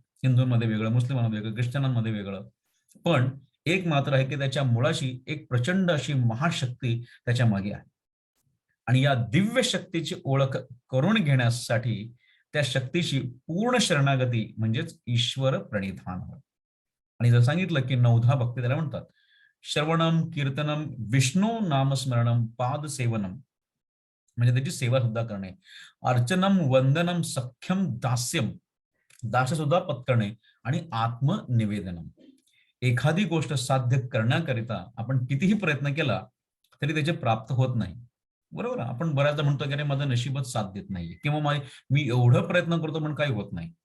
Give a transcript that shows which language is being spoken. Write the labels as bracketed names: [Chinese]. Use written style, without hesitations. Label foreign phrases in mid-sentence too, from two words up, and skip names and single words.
[Marathi] हिंदूंमध्ये वेगळं, मुस्लिमांमध्ये वेगळं, ख्रिश्चनांमध्ये वेगळं. पण एक मात्र आहे की त्याच्या मुळाशी एक प्रचंड अशी महाशक्ती त्याच्या मागे आहे. आणि या दिव्य शक्तीची ओळख करून घेण्यासाठी त्या शक्तीची पूर्ण शरणागती म्हणजेच ईश्वर प्रणिधान. आणि जर सांगितलं की नवधा भक्ती त्याला म्हणतात. [Sanskrit] श्रवणम, कीर्तनम, विष्णू नामस्मरणम, पाद सेवनम [Marathi] म्हणजे त्याची सेवा सुद्धा करणे. [Sanskrit] अर्चनम, वंदनम, सख्यम, दास्यम [Marathi] दास सुद्धा पत्करणे आणि आत्मनिवेदनम. एखादी गोष्ट साध्य करण्याकरिता आपण कितीही प्रयत्न केला तरी त्याचे प्राप्त होत नाही. बरोबर, आपण बऱ्याचदा म्हणतो की अरे माझं नशीबच साथ देत नाहीये, किंवा मी एवढं प्रयत्न करतो पण काही होत नाही.